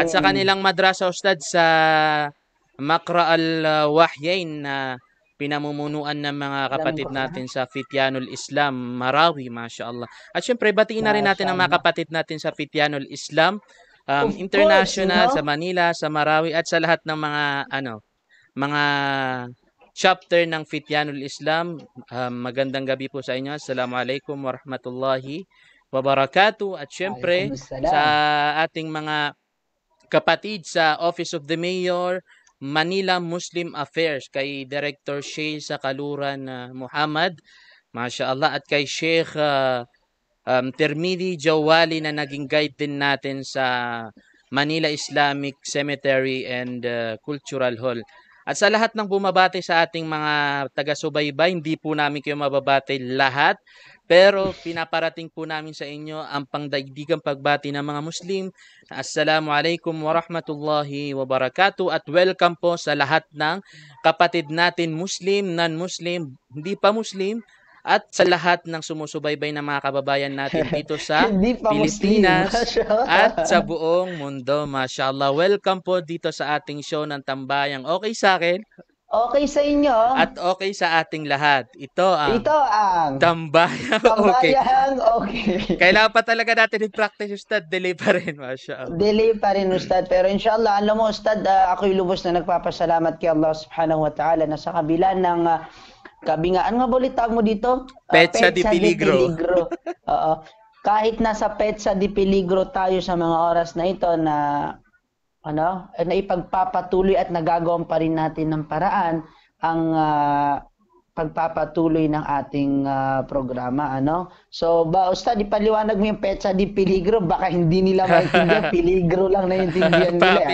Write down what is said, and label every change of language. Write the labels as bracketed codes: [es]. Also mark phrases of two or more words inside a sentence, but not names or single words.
[tl] At sa kanilang madrasa, Ustad, sa Makra al-Wahyain na pinamumunuan ng mga kapatid natin sa Fityanul Islam, Marawi, mashallah. At syempre, batiin na rin natin ang mga kapatid natin sa Fityanul Islam, International, sa Manila, sa Marawi, at sa lahat ng mga chapter ng Fityanul Islam. Magandang gabi po sa inyo. [ar] السلام عليكم ورحمة الله وبركاته. [tl] At syempre, sa ating mga kapatid sa Office of the Mayor, Manila Muslim Affairs, kay Director Shay sa Kaluran Muhammad, mashallah, at kay Sheikh Termidi Jawali na naging guide din natin sa Manila Islamic Cemetery and Cultural Hall. At sa lahat ng bumabati sa ating mga taga-subaybay, hindi po namin kayo mababati lahat, pero pinaparating po namin sa inyo ang pangdaigdigang pagbati ng mga Muslim. [ar] السلام عليكم ورحمة الله وبركاته [tl] at welcome po sa lahat ng kapatid natin Muslim, non-Muslim, hindi pa Muslim, at sa lahat ng sumusubaybay ng mga kababayan natin dito sa Hindi pa Muslim. Pilipinas at sa buong mundo. Mashallah. Welcome po dito sa ating show ng Tambayang. Okay sa akin Okay sa inyo. at okay sa ating lahat. Ito ang Ito ang Tambayang. Okay. Tambayang. Okay. Kailangan pa talaga natin i-practice, Ustad. Delay pa rin. Mashallah. Delay pa rin, Ustad. Pero inshallah, alam mo, Ustad, ako'y lubos na nagpapasalamat kay [ar] الله سبحانه وتعالى [tl] na sa kabila ng kabingaan nga ulit tawag mo dito? Petsa di Peligro. Oo. Kahit nasa Petsa di Peligro tayo sa mga oras na ito na na ipagpapatuloy at nagagawan pa rin natin ng paraan ang pagpapatuloy ng ating programa, So, Ustad, ipaliwanag mo yung Petsa di Peligro, baka hindi nila maintindihan, peligro lang naiintindihan nila,